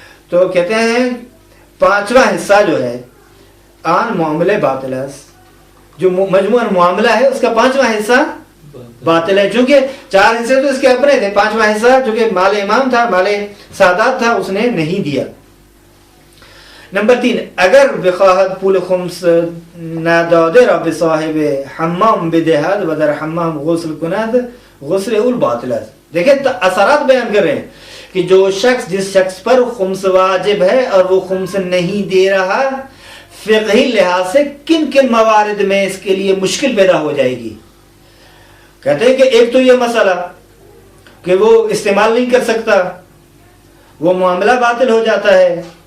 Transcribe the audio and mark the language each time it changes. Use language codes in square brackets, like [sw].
[ur] تو کہتے ہیں 5واں حصہ جو ہے آن معاملے باطل ہے، جو مجموعاً معاملہ ہے اس کا 5واں حصہ باطل ہے. چونکہ 4 حصے تو اس کے اپنے تھے، 5واں حصہ جو کہ مال امام تھا، مال سادات تھا، اس نے نہیں دیا. [fa] نمبر 3 اگر بخواهد پول خمس نداده را به صاحب حمام بدهد و در حمام غسل کند غسل اول باطل است. [ur] دیکھیں اثرات بیان کر رہے ہیں کہ جو شخص جس شخص پر خمس واجب ہے اور وہ خمس نہیں دے رہا، فقہی لحاظ سے کن کن موارد میں اس کے لیے مشکل پیدا ہو جائے گی. کہتے ہیں کہ ایک تو یہ مسئلہ کہ وہ استعمال نہیں کر سکتا، وہ معاملہ باطل ہو جاتا ہے.